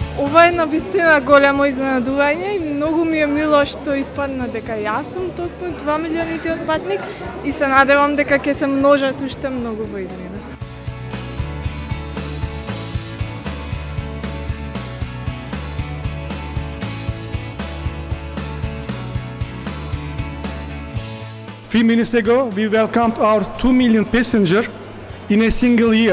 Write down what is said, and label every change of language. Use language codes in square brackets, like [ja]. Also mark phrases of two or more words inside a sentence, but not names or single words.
[mk] ова е навистина големо изненадување и многу ми е мило што испадна дека јас сум токму 2 милионитиот патник и се надевам дека ќе се множат уште многу во иднина. [en] Few minutes ago, we welcomed our 2 million passenger in a single year.